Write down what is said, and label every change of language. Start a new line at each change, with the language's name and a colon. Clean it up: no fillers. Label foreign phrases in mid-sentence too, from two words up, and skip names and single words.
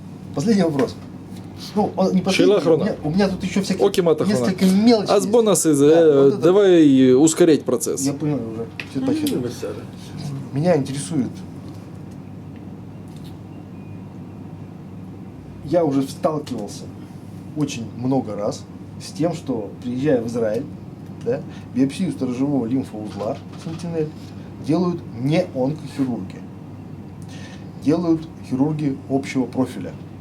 Russian: Последний вопрос. Ну, он не Шейла последний. охрана. У меня тут еще всякие несколько мелочей.
Hebrew: אז בוא נעשה זה,
Russian: Да, вот это- давай ускорять процесс. Я понял уже. Все точно. Меня интересует. Я уже сталкивался очень много раз с тем, что приезжая в Израиль, да, биопсию сторожевого лимфоузла Сентинель делают не онкохирурги, делают хирурги общего профиля.